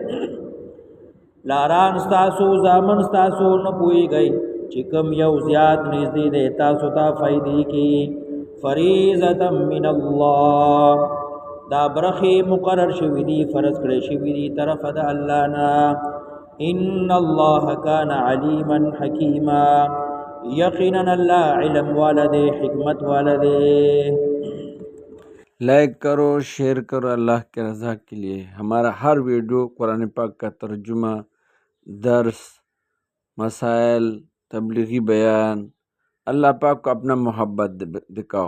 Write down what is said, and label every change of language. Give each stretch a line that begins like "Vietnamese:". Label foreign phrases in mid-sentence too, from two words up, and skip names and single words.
Pashto: پلاران ستاسو، زامن ستاسو نه پوهېږئ چې کم یو زیات نږدې دی تاسو ته فایدې کې.
Arabic: فریضة من الله،
Pashto: دا برخې مقرر شوي دي، فرض کړی شوي دي طرف د الله نه.
Arabic: ان الله کان علیما حکیما،
Urdu: یقینا الله علم والا دے، حکمت والا دے. لائک کرو، شیئر کرو اللہ کے رضا کے لیے. ہمارا ہر ویڈیو قرآن پاک کا ترجمہ، درس، مسائل، تبلیغی بیان، اللہ پاک کو اپنا محبت دکھاؤ.